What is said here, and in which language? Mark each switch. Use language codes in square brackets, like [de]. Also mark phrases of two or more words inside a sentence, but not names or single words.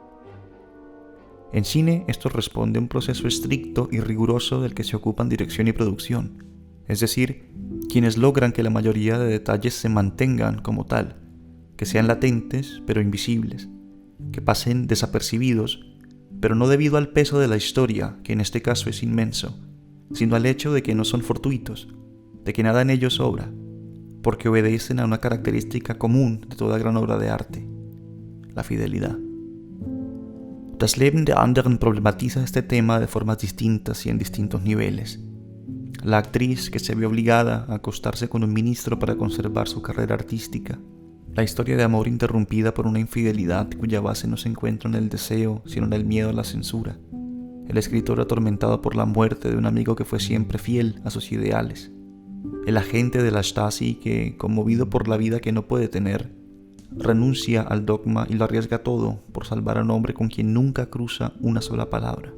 [es] En cine, esto responde a un proceso estricto y riguroso del que se ocupan dirección y producción, es decir, quienes logran que la mayoría de detalles se mantengan como tal, que sean latentes pero invisibles, que pasen desapercibidos, pero no debido al peso de la historia, que en este caso es inmenso, sino al hecho de que no son fortuitos, de que nada en ellos sobra, porque obedecen a una característica común de toda gran obra de arte: la fidelidad. Das Leben der Anderen problematiza este tema de formas distintas y en distintos niveles. La actriz que se ve obligada a acostarse con un ministro para conservar su carrera artística, la historia de amor interrumpida por una infidelidad cuya base no se encuentra en el deseo, sino en el miedo a la censura, el escritor atormentado por la muerte de un amigo que fue siempre fiel a sus ideales, el agente de la Stasi que, conmovido por la vida que no puede tener, renuncia al dogma y lo arriesga todo por salvar a un hombre con quien nunca cruza una sola palabra.